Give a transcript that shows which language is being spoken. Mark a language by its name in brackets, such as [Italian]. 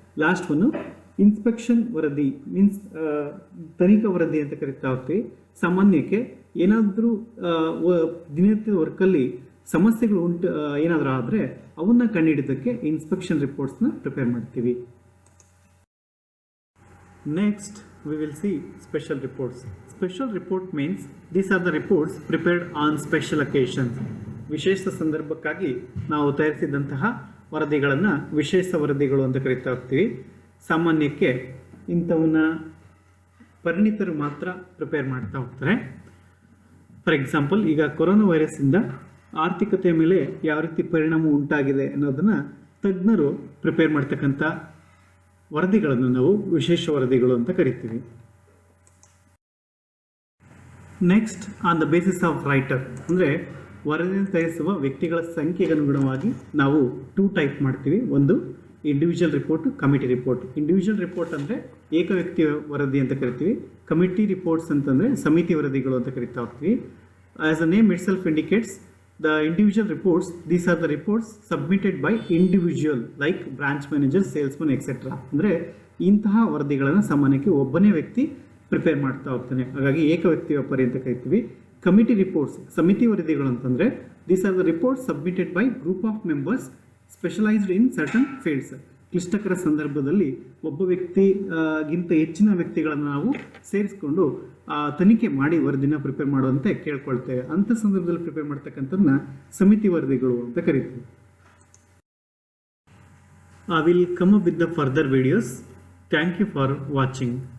[Kannada] Last ಒಂದು inspection ವರದಿ means ತನಿಖಾ ವರದಿ ಅಂತ ಕರಿತಾ ಹೋಗ್ತೀವಿ. ಸಾಮಾನ್ಯಕ್ಕೆ ಏನಾದರೂ ದಿನನಿತ್ಯದ ವರ್ಕಲ್ಲಿ ಸಮಸ್ಯೆಗಳು ಏನಾದರೂ ಆದರೆ ಅವನ್ನ ಕಂಡುಹಿಡಿಯೋದಕ್ಕೆ ಇನ್ಸ್ಪೆಕ್ಷನ್ ರಿಪೋರ್ಟ್ಸ್ನ ಪ್ರಿಪೇರ್ ಮಾಡ್ತೀವಿ. [English] Next we will see special reports. Special report means these are the reports prepared on special occasions. [Kannada] ವಿಶೇಷ ಸಂದರ್ಭಕ್ಕಾಗಿ ನಾವು ತಯಾರಿಸಿದಂತಹ ವರದಿಗಳನ್ನು ವಿಶೇಷ ವರದಿಗಳು ಅಂತ ಕರಿತಾ ಹೋಗ್ತೀವಿ. ಸಾಮಾನ್ಯಕ್ಕೆ ಇಂಥವನ್ನ ಪರಿಣಿತರು ಮಾತ್ರ ಪ್ರಿಪೇರ್ ಮಾಡ್ತಾ ಹೋಗ್ತಾರೆ. ಫಾರ್ ಎಕ್ಸಾಂಪಲ್, ಈಗ ಕೊರೋನಾ ವೈರಸ್ಸಿಂದ ಆರ್ಥಿಕತೆಯ ಮೇಲೆ ಯಾವ ರೀತಿ ಪರಿಣಾಮ ಉಂಟಾಗಿದೆ ಅನ್ನೋದನ್ನು ತಜ್ಞರು ಪ್ರಿಪೇರ್ ಮಾಡ್ತಕ್ಕಂಥ ವರದಿಗಳನ್ನು ನಾವು ವಿಶೇಷ ವರದಿಗಳು ಅಂತ ಕರಿತೀವಿ. Next, [English] on the basis of writer [Kannada] ಅಂದರೆ ವರದಿಯನ್ನು ತಯಾರಿಸುವ ವ್ಯಕ್ತಿಗಳ ಸಂಖ್ಯೆಗೆ ಅನುಗುಣವಾಗಿ ನಾವು 2 ಟೈಪ್ ಮಾಡ್ತೀವಿ. ಒಂದು individual report, committee report. Individual report ಅಂದರೆ ಏಕ ವ್ಯಕ್ತಿಯ ವರದಿ ಅಂತ ಕರಿತೀವಿ. ಕಮಿಟಿ ರಿಪೋರ್ಟ್ಸ್ ಅಂತಂದರೆ ಸಮಿತಿ ವರದಿಗಳು ಅಂತ ಕರಿತಾ ಹೋಗ್ತೀವಿ. [English] As a name it self indicates, the individual reports, these are the reports submitted by individual like branch manager, salesman, etc. [Kannada] ಅಂದರೆ ಇಂತಹ ವರದಿಗಳನ್ನು ಸಾಮಾನ್ಯಕ್ಕೆ ಒಬ್ಬನೇ ವ್ಯಕ್ತಿ ಪ್ರಿಪೇರ್ ಮಾಡ್ತಾ ಹೋಗ್ತಾನೆ, ಹಾಗಾಗಿ ಏಕ ವ್ಯಕ್ತಿ ವ್ಯಾಪಾರಿ ಅಂತ ಕರಿತೀವಿ. [English] committee reports, [Kannada] ಸಮಿತಿ ವರದಿಗಳು ಅಂತಂದರೆ [English] these are the reports submitted by group of members specialized in certain fields. [Kannada] ಕ್ಲಿಷ್ಟಕರ ಸಂದರ್ಭದಲ್ಲಿ ಒಬ್ಬ ವ್ಯಕ್ತಿಗಿಂತ ಹೆಚ್ಚಿನ ವ್ಯಕ್ತಿಗಳನ್ನು ನಾವು ಸೇರಿಸ್ಕೊಂಡು ತನಿಖೆ ಮಾಡಿ ವರದಿನ ಪ್ರಿಪೇರ್ ಮಾಡುವಂತೆ ಕೇಳ್ಕೊಳ್ತೇವೆ. ಅಂಥ ಸಂದರ್ಭದಲ್ಲಿ ಪ್ರಿಪೇರ್ ಮಾಡ್ತಕ್ಕಂಥದ್ದನ್ನ ಸಮಿತಿ ವರದಿಗಳು ಅಂತ ಕರಿತೀವಿ. [English] I will come up with the further videos. Thank you for watching.